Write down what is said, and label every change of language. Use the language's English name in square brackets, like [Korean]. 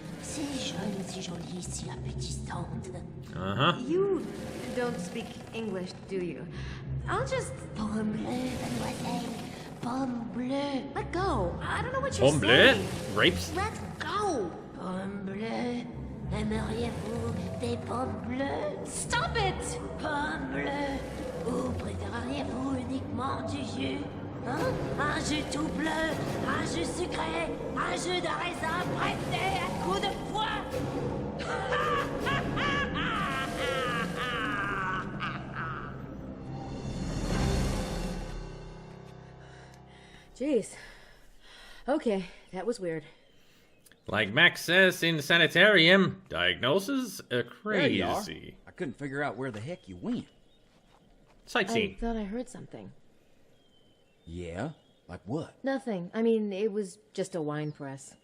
[French] Si jeune, si jolie, si appétissante. [English] You don't speak English, do you? I'll just... [French] Pomme bleue, mademoiselle. Pomme bleue. [English] Let go. I don't know what you're [French] Pomme bleu? [English] saying. Grapes? Let go. [French] Pomme bleue. Aimeriez-vous des pommes bleues? [English] Stop it! [French] Pommes bleues? Ou préféreriez-vous uniquement du jus? Hein? Un jus tout bleu, un jus sucré, un jus de raisin pressé à coups de poing? [English] Jeez. Okay, that was weird. Like Max says in Sanitarium, diagnosis There you are. crazy. I couldn't figure out where the heck you went. Sightseeing. I thought I heard something. Yeah? Like what? Nothing. I mean, it was just a wine press.